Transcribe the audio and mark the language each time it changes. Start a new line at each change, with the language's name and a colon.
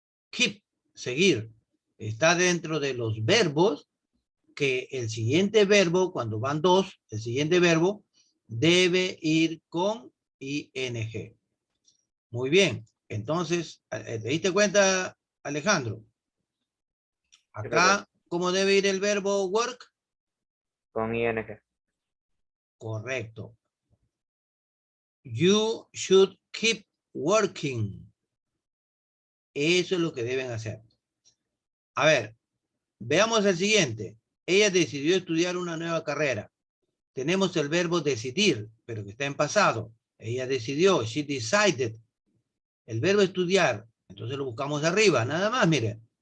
Spanish: Keep, seguir. Está dentro de los verbos que el siguiente verbo, cuando van dos, el siguiente verbo debe ir con ing. Muy bien. Entonces, ¿te diste cuenta, Alejandro? Acá, ¿cómo debe ir el verbo work? Con ing. Correcto.
English: You should keep working.
Spanish: Eso es lo que deben hacer. A ver, veamos el siguiente. Ella decidió estudiar una nueva carrera. Tenemos el verbo decidir, pero que está en pasado. Ella decidió,
English: she decided.
Spanish: El verbo estudiar, entonces lo buscamos arriba, nada más, miren.